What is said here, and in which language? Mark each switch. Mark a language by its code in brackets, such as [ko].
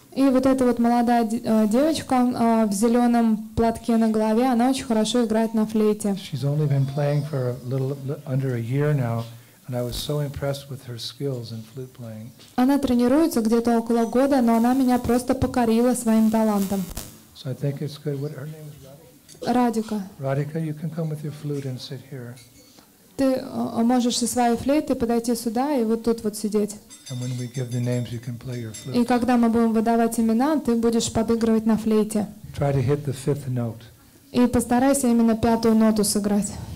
[ru] И вот эта вот молодая девочка в зеленом платке на голове, она очень хорошо играет на флейте. [en] She's only been playing for under a year now, and I was so impressed with her skills in flute playing. [ru] Она тренируется где-то около года, но она меня просто покорила своим талантом. [en] So I think it's good. What her name is? [ru] Радика. [en] Radhika, you can come with your flute and sit here. [ru] Ты можешь со своей флейтой подойти сюда и вот тут вот сидеть. [en] And when we give the names, you can play your flute. [ru] И когда мы будем выдавать имена, ты будешь подыгрывать на флейте. [en] Try to hit the 5th note. [ru] И постарайся именно 5-ю ноту сыграть.